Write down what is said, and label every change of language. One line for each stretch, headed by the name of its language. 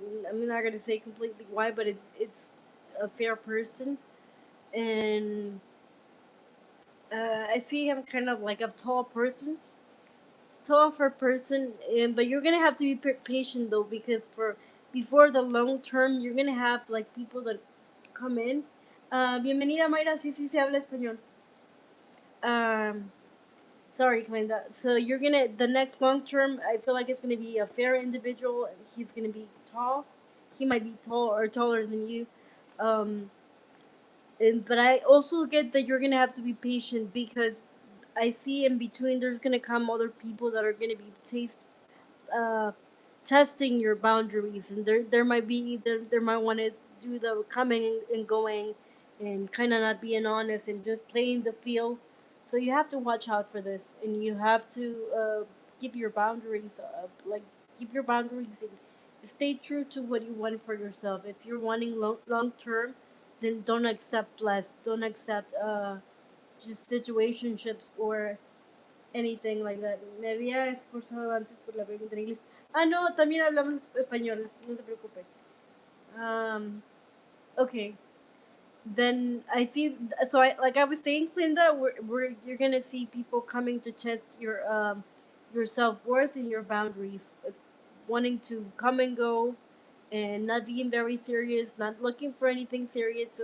English: I'm not gonna say completely why, but it's a fair person, and I see him kind of like a tall person, tall for a person, and but you're gonna have to be patient though because for before the long term, you're gonna have like people that come in.
Spanish: Bienvenida Mayra, sí sí se habla español.
English: Um, Sorry, Glenda. So you're gonna the next long term. I feel like it's gonna be a fair individual. He's gonna be tall. He might be tall or taller than you. Um, and but I also get that you're gonna have to be patient because I see in between there's gonna come other people that are gonna be uh, testing your boundaries, and there might be there might want to do the coming and going, and kind of not being honest and just playing the field. So you have to watch out for this, and you have to keep your boundaries up, like keep your boundaries and stay true to what you want for yourself. If you're wanting long term, then don't accept less. Don't accept just situationships or anything like that.
Spanish: Me había esforzado antes por la pregunta en inglés. Ah, no, también hablamos español, no se preocupe.
English: Um, okay. Then I see. So I like I was saying, Clinda, you're gonna see people coming to test your self worth and your boundaries, wanting to come and go, and not being very serious, not looking for anything serious.